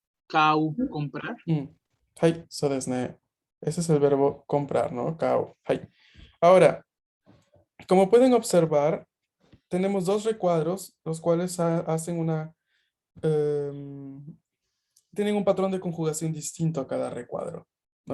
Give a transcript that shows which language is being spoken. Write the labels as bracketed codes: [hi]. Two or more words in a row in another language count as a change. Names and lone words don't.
[es] Kau, comprar. [ja] はい、そうですね。 [es] Ese es el verbo comprar, ¿no? Kao. Hai. Ahora, como pueden observar, tenemos dos recuadros, los cuales hacen em, tienen un patrón de conjugación distinto a cada recuadro, ¿no?